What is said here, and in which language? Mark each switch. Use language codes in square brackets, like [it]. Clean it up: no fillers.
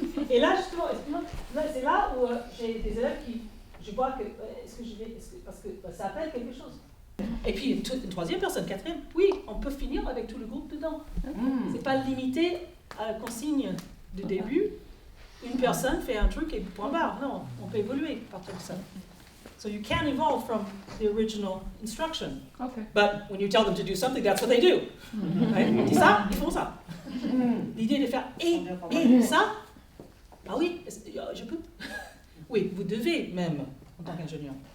[fr] Et là, justement, c'est là où j'ai des élèves qui, je vois que, parce que ça appelle quelque chose. Et puis une troisième personne, quatrième, oui, on peut finir avec tout le groupe dedans. C'est pas limité à la consigne de début. Une personne fait un truc et point barre. Non, on peut évoluer à partir de ça. [en] So you can evolve from the original instruction. Okay. But when you tell them to do something, that's what they do. [fr] Right? On dit ça, ils font ça. L'idée de faire et ça, ah oui, je peux. Oui, vous devez même en tant qu'ingénieur.